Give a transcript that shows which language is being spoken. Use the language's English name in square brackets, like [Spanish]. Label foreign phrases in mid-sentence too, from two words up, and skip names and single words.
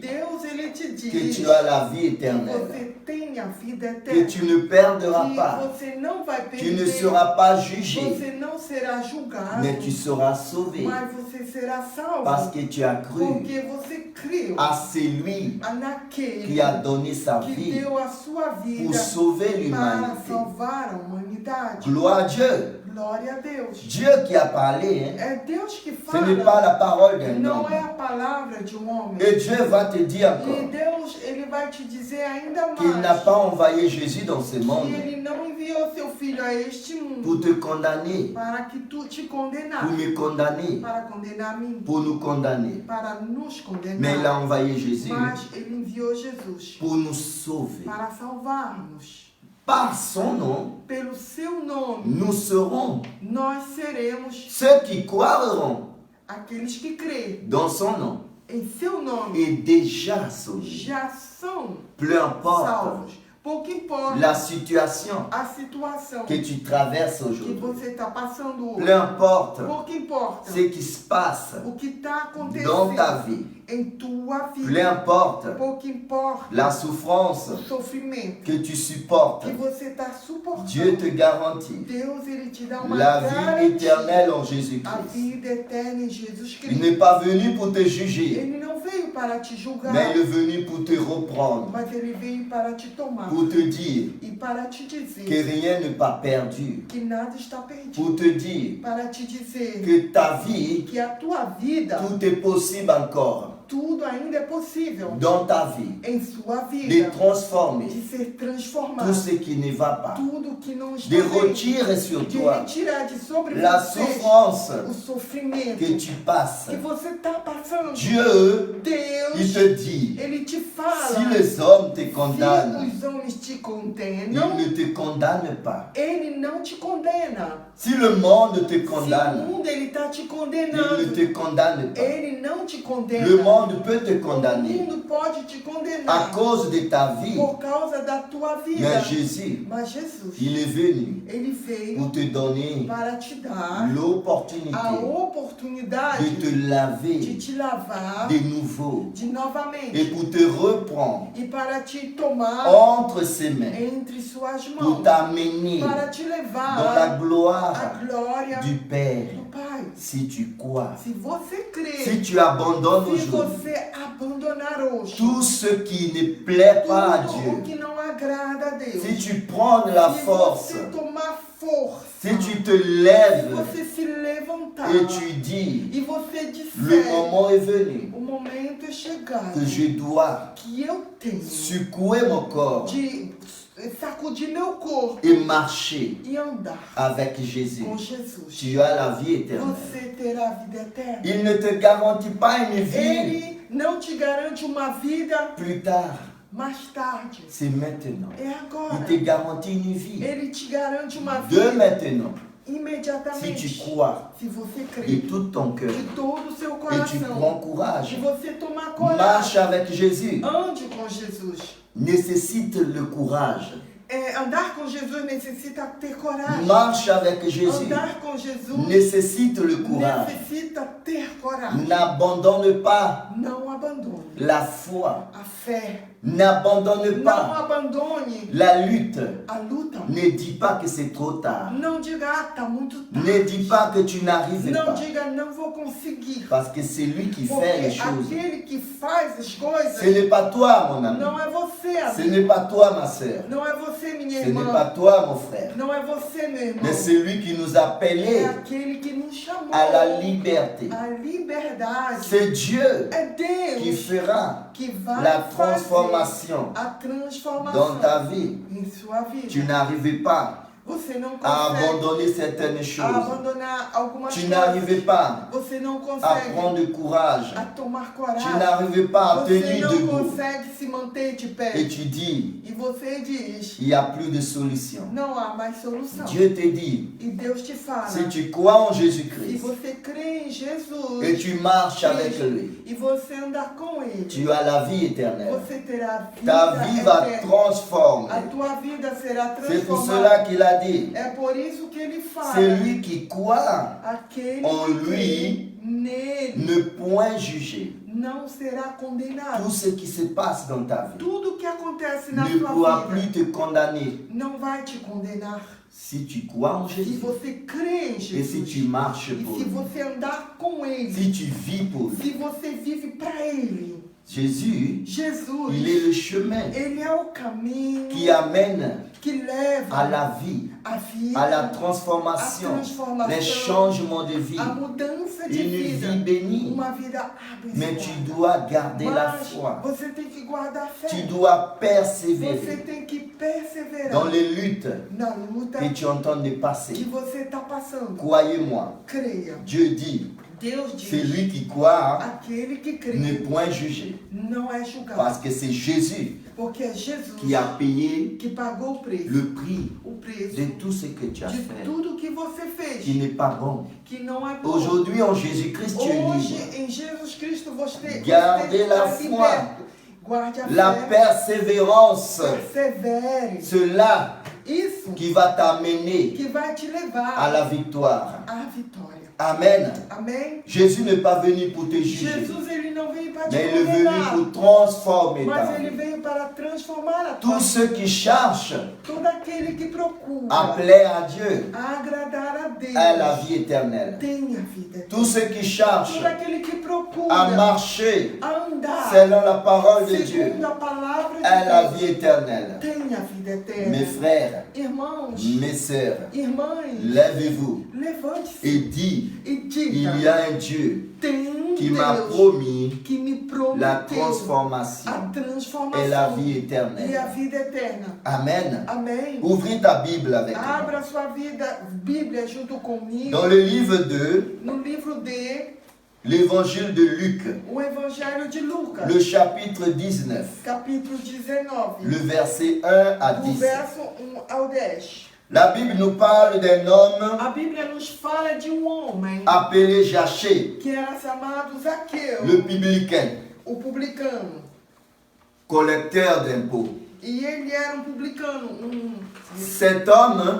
[Portuguese] Deus ele te que diz [French] tu as la vie que éternelle, [Portuguese] você tem a vida que eterna, [French] tu ne perdras que pas, [Portuguese] você não vai tu perder, [French] ne seras pas jugé, [Portuguese] você não será julgado, [French] mais tu seras sauvé [Portuguese] mas você será salvo, [French] parce que tu as cru [Portuguese] porque você creu [French] à celui [Portuguese] naquele [French] qui a donné sa que vie [Portuguese] deu a sua [French] pour [Portuguese] vida [French] sauver [Portuguese] para [French] l'humanité. [Portuguese] salvar a humanidade. [French] Gloire à Dieu. [Portuguese] Glória a Deus. [French] Dieu qui a parlé, hein, [Portuguese] É Deus que [French] ce [Portuguese] fala. [French] n'est pas la parole d'un [Portuguese] Não [French] homme. [Portuguese] é a palavra de um homem. [French] Et Dieu va te dire [Portuguese] E [French] encore [Portuguese] Deus, ele vai te dizer ainda [French] qu'il n'a mais pas envoyé Jésus dans ce que monde [Portuguese] ele não enviou seu filho a este mundo [French] pour te condamner, [Portuguese] para que tu te condenar, [French] pour me condamner, [Portuguese] para condenar a mim, [French] pour nous condamner. [Portuguese] para nos [French] Mais il a [Portuguese] condenar. [French] envoyé Jésus [Portuguese] Mas ele enviou Jesus [French] pour nous sauver. [Portuguese] para salvar-nos. [French] Par son nom, [Portuguese] Pelo seu nome, [French] nous serons [Portuguese] nós seremos [French] ceux qui croiront [Portuguese] aqueles que creem [French] dans son nom [Portuguese] em seu nome. [French] et déjà sauvés. [Portuguese] Já são [French] Peu importe [Portuguese] salvos. Pouco importa [French] la situation [Portuguese] a situação [French] que tu traverses que aujourd'hui. [Portuguese] você está passando [French] Peu [Portuguese] hoje. [French] importe [Portuguese] Pouco importa [French] ce qui se passe [Portuguese] o que está [French] dans ta [Portuguese] acontecendo [French] vie. [Portuguese] em tua [French] Peu [Portuguese] vida. [French] importe [Portuguese] Pouco importa [French] la souffrance [Portuguese] o sofrimento [French] que tu supportes. [Portuguese] que você está suportando. [French] Dieu te garantit [Portuguese] Deus, ele te dá uma [French] la vie [Portuguese] garantia. [French] éternelle en [Portuguese] A [French] Jésus-Christ. [Portuguese] vida eterna em Jesus [French] Il [Portuguese] Cristo. [French] n'est pas venu pour te juger, [Portuguese] Ele não veio para te julgar, [French] mais il est venu pour te reprendre, [Portuguese] mas ele veio para te tomar [French] pour te dire [Portuguese] e para te que dizer [French] rien n'est pas perdu, [Portuguese] que nada está perdido. [French] pour te dire [Portuguese] Para te dizer [French] que ta vie, [Portuguese] que a tua vida, [French] tout est possible encore [Portuguese] tudo ainda é possível [French] dans ta vie, [Portuguese] em sua de vida, [French] transformer [Portuguese] de ser transformado. [French] tout ce qui ne va pas, [Portuguese] Tudo que não está de bem, [French] retirer sur de toi [Portuguese] retirar de sobre [French] la [Portuguese] você [French] souffrance [Portuguese] o sofrimento [French] que tu passes. [Portuguese] que você está passando. [French] Dieu, il [Portuguese] Deus, [French] te dit, [Portuguese] ele te [French] si [Portuguese] fala, [French] les hommes te [Portuguese] se [French] condamnent, [Portuguese] os homens te [French] ils [Portuguese] condenam, [French] ne te condamnent pas. [Portuguese] ele não te condena. [French] Si le monde te [Portuguese] Se o [French] condamne, [Portuguese] mundo ele está te [French] il ne [Portuguese] condenando, [French] te condamne pas. [Portuguese] ele não te condena. [French] Le monde peut te [Portuguese] O [French] condamner [Portuguese] mundo pode te à condenar [French] cause de ta vie. [Portuguese] por causa da tua vida. [French] Mais Jésus, [Portuguese] Mas Jesus, [French] il est venu [Portuguese] ele veio [French] pour te donner [Portuguese] para te dar [French] l'opportunité [Portuguese] a de oportunidade te de [French] laver [Portuguese] te lavar [French] de nouveau de et [Portuguese] novamente [French] pour te reprendre [Portuguese] e para te tomar [French] entre ses mains [Portuguese] entre suas [French] pour [Portuguese] mãos, [French] t'amener [Portuguese] para te [French] dans la [Portuguese] levar à [French] gloire [Portuguese] glória [French] du Père. [Portuguese] do Pai. [French] Si tu crois, [Portuguese] Se você crer, [French] si tu abandonnes [Portuguese] se [French] aujourd'hui [Portuguese] você abandonar hoje [French] tout ce qui ne plaît pas à [Portuguese] tudo o [French] Dieu, [Portuguese] que não agrada a Deus, [French] si tu prends de la [Portuguese] se [French] force, [Portuguese] você tomar força, [French] si tu te [Portuguese] se [French] lèves [Portuguese] você se levantar [French] et tu dis, [Portuguese] e você [French] le [Portuguese] disser, [French] moment est venu [Portuguese] o momento é chegado [French] que je dois [Portuguese] que eu tenho [French] secouer mon corps [Portuguese] de sacudir meu corpo [French] et marcher [Portuguese] e andar [French] avec Jésus. [Portuguese] com Jesus. [French] Tu as la vie éternelle. [Portuguese] Você terá a vida eterna. [French] Il ne te garantit pas une vie [Portuguese] Ele não te garante uma vida [French] plus tard. [Portuguese] mais tarde. [French] C'est maintenant. [Portuguese] É [French] Il [Portuguese] agora. [French] te garantit une vie [Portuguese] Ele te garante uma de vida [French] maintenant Si [Portuguese] imediatamente. [French] tu crois [Portuguese] Se você de crê [French] tout ton cœur [Portuguese] de todo o seu [French] et tu [Portuguese] coração, [French] prends courage, [Portuguese] se você tomar [French] marche [Portuguese] coragem, [French] avec Jésus. [Portuguese] ande com Jesus. [French] Nécessite le courage. [Portuguese] Andar com Jesus necessita ter coragem. [French] Marche avec Jésus. [Portuguese] Andar com Jesus [French] Nécessite le courage. [Portuguese] necessita ter coragem. [French] N'abandonne pas [Portuguese] Não abandone [French] la foi. [Portuguese] a fé. [French] N'abandonne [Portuguese] Não [French] pas [Portuguese] abandone [French] la lutte. [Portuguese] a luta. [French] Ne dis pas que c'est trop tard. [Portuguese] Não diga, tá muito [French] Ne [Portuguese] tarde. [French] dis pas que tu n'arrives [Portuguese] Não [French] pas. [Portuguese] diga, não vou conseguir. [French] Parce que c'est lui qui [Portuguese] Porque [French] fait les choses. [Portuguese] aquele que faz as coisas [French] Ce n'est pas toi, mon ami. [Portuguese] não é você, [French] Ce [Portuguese] amigo. [French] n'est pas toi, ma sœur. [Portuguese] Não é você, minha [French] Ce n'est [Portuguese] irmã. [French] pas toi, mon frère. [Portuguese] Não é você, meu irmão. [French] Mais c'est lui qui nous a [Portuguese] É [French] appelés [Portuguese] aquele que nos chamou [French] à la liberté. [Portuguese] à liberdade. [French] C'est Dieu [Portuguese] É [French] qui [Portuguese] Deus [French] fera [Portuguese] que vai [French] la [Portuguese] fazer [French] transformation [Portuguese] a transformação [French] dans ta vie. [Portuguese] em sua vida. [French] Tu n'arrivais pas [Portuguese] Você não à consegue [French] abandonner certaines choses. [Portuguese] abandonar algumas [French] Tu [Portuguese] coisas. [French] n'arrivais pas [Portuguese] Você não à consegue [French] prendre courage. [Portuguese] a tomar [French] Tu [Portuguese] coragem. [French] n'arrivais pas à [Portuguese] Você [French] tenir [Portuguese] não [French] debout. [Portuguese] consegue se manter de [French] Et [Portuguese] pé. [French] tu dis, [Portuguese] E você diz, [French] il n'y a plus de solution. [Portuguese] não há mais solução. [French] Dieu te dit, [Portuguese] E Deus te fala, [French] si tu crois en [Portuguese] se [French] Jésus-Christ [Portuguese] você crê em Jesus [French] et tu marches avec lui, [Portuguese] e você andar com Ele, [French] tu as la vie éternelle. [Portuguese] você terá [French] Ta [Portuguese] vida [French] vie va [Portuguese] eterna. A [French] transformer. [Portuguese] tua vida será [French] C'est pour [Portuguese] transformada. [French] cela qu'il a dit, [Portuguese] É por isso que Ele fala, [French] celui qui croit [Portuguese] aquele [French] en [Portuguese] que [French] lui [Portuguese] crê nele [French] ne point juger. [Portuguese] não será condenado. [French] Tout ce qui se passe dans ta vie [Portuguese] Tudo que acontece na [French] ne [Portuguese] sua [French] pourra [Portuguese] vida [French] plus te condamner [Portuguese] não vai te condenar. [French] si tu crois en [Portuguese] Se [French] Jésus [Portuguese] você crê em [French] et si [Portuguese] Jesus [French] tu marches [Portuguese] e [French] pour [Portuguese] se [French] lui, [Portuguese] você andar com Ele, [French] si tu vis pour lui. [Portuguese] se você vive para Ele, [French] Jésus, [Portuguese] Jesus, [French] il est le chemin [Portuguese] Ele é o caminho [French] qui amène [Portuguese] que leva [French] à la vie, [Portuguese] a vida, [French] à la [Portuguese] a [French] transformation, [Portuguese] transformação, [French] les changements de vie, [Portuguese] a mudança de [French] une [Portuguese] vida, [French] vie bénie. [Portuguese] uma vida [French] Mais tu [Portuguese] abençoada. [French] dois garder la [Portuguese] Mas [French] foi. [Portuguese] você tem que guardar a fé. [French] Tu dois [Portuguese] Você [French] persévérer [Portuguese] tem que perseverar [French] dans les luttes [Portuguese] na luta [French] que tu entends de que passer. [Portuguese] você está passando. [French] Croyez-moi, [Portuguese] Creia. [French] Dieu dit, [Portuguese] Deus [French] c'est [Portuguese] diz, [French] lui qui croit [Portuguese] aquele que crê [French] ne point juger. [Portuguese] não é julgado. [French] Parce que c'est Jésus [Portuguese] Porque é Jesus [French] qui a payé [Portuguese] que pagou o preço. [French] le prix [Portuguese] O preço [French] de tout ce que tu as de fait, [Portuguese] tudo que você fez, [French] qui n'est pas bon. [Portuguese] que não é bom. [French] Aujourd'hui, en Jésus-Christ, tu es [Portuguese] Hoje, [French] libre. [Portuguese] em Jesus Cristo, você [French] Gardez la [Portuguese] está [French] foi. [Portuguese] liberto. Guarde a [French] La [Portuguese] fé. [French] persévérance, [Portuguese] Persevere. [French] cela [Portuguese] Isso [French] qui va t'amener [Portuguese] que vai te levar [French] à la victoire. [Portuguese] à vitória. [French] Amen. [Portuguese] Amém? [French] Jésus n'est pas venu pour te juger, [Portuguese] Jesus, ele não veio para te [French] mais il est venu [Portuguese] condenar, [French] pour transformer ta [Portuguese] mas ele [French] vie. [Portuguese] veio para transformar a tua [French] Tous ceux qui cherchent [Portuguese] todo aquele que procura [French] à plaire à Dieu, [Portuguese] agradar a Deus [French] à la vie éternelle. [Portuguese] tem a vida. [French] Tous ceux qui cherchent [Portuguese] Todo aquele que procura [French] à marcher [Portuguese] a andar [French] selon la parole de Dieu, [Portuguese] segundo a palavra [French] à la [Portuguese] de Deus [French] vie éternelle. [Portuguese] tem a vida eterna. [French] Mes frères, [Portuguese] Irmãos, [French] mes sœurs, [Portuguese] irmãs, [French] lèvez-vous [Portuguese] levante-se [French] et dis, [Portuguese] e [French] il [Portuguese] diga, [French] y a un Dieu [Portuguese] tem [French] qui m'a [Portuguese] Deus [French] promis [Portuguese] que me [French] la [Portuguese] prometeu [French] transformation [Portuguese] a transformação [French] et la vie [Portuguese] e a [French] éternelle. [Portuguese] vida eterna. [French] Amen. [Portuguese] Amém? [French] Ouvrez ta Bible avec moi. [Portuguese] Abra sua vida, Bíblia junto comigo, [French] Dans le livre de [Portuguese] no livro de [French] l'Évangile de Luc, [Portuguese] O Evangelho de Lucas, [French] le chapitre 19, [Portuguese] capítulo 19, [French] le verset 1 à [Portuguese] do 10. verso 1 ao 10. [French] La Bible nous parle d'un homme [Portuguese] A Bíblia nos fala de homem [French] appelé Zachée, [Portuguese] que era chamado Zaqueu, [French] le publicain, [Portuguese] o publicano. [French] collecteur d'impôts. [Portuguese] E ele era publicano. [French] Cet homme